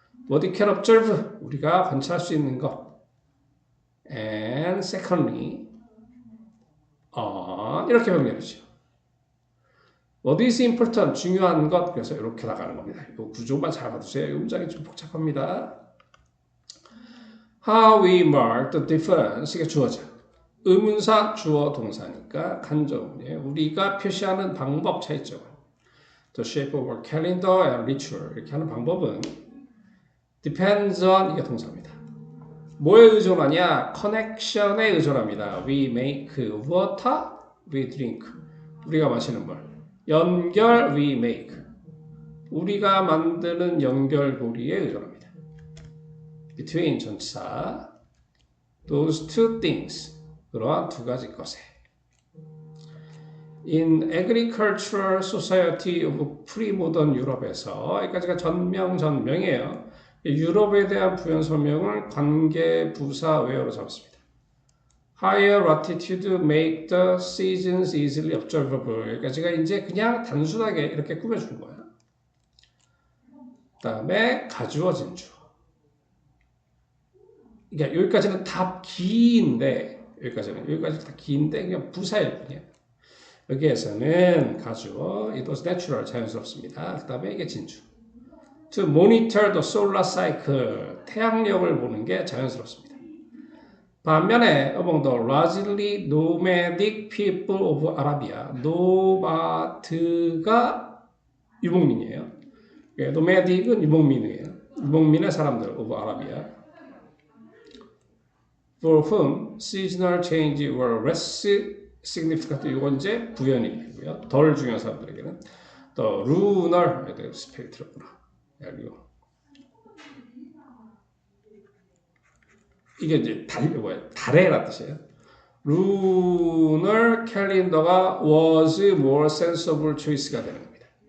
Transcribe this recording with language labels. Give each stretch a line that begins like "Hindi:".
English: What we can observe
Korean: 우리가 관찰할 수 있는 것
English: and secondly on 이렇게 병렬이죠. What is important? 중요한 것.
Korean: 그래서 이렇게 나가는 겁니다. 이 구조만 잘 봐두세요. 이 문장이 좀 복잡합니다.
English: How we mark the difference.
Korean: 이게 주어죠. 의문사 주어 동사니까 간접문이에요. 우리가 표시하는 방법 차이점.
English: The shape of our calendar and ritual.
Korean: 이렇게 하는 방법은 depends on 이게 동사입니다. 뭐에 의존하냐? connection에 의존합니다.
English: We make water, we drink.
Korean: 우리가 마시는 물. 연결, we make. 우리가 만드는 연결고리에 의존합니다. Between 전치사.
English: Those two things.
Korean: 그러한 두 가지 것에.
English: In agricultural society of pre-modern 유럽에서
Korean: 여기까지가 전명이에요. 유럽에 대한 부연 설명을 관계 부사 where로 잡았습니다.
English: Higher latitude make the seasons easily observable.
Korean: 여기까지가 이제 그냥 단순하게 이렇게 꾸며주는 거예요. 그 다음에 가주어진 주. 그러니까 여기까지는 다 긴데 여기까지 다 긴데 그냥 부사일 뿐이에요. 여기에서는 가주어 it was natural 자연스럽습니다. 그 다음에 이게 진주.
English: To monitor the solar cycle
Korean: 태양력을 보는 게 자연스럽습니다.
English: 반면에 among the largely nomadic people of Arabia
Korean: 노마드가 유목민이에요. 노마딕은 유목민이에요. 유목민의 사람들
English: of Arabia for whom seasonal change were less significant.
Korean: 이건 이제 부연이고요. 덜 중요한 사람들에게는 the lunar 스펙이 들었구나. 이게 이제 달에란 뜻이에요.
English: lunar calendar가 was more sensible choice가 되는 겁니다.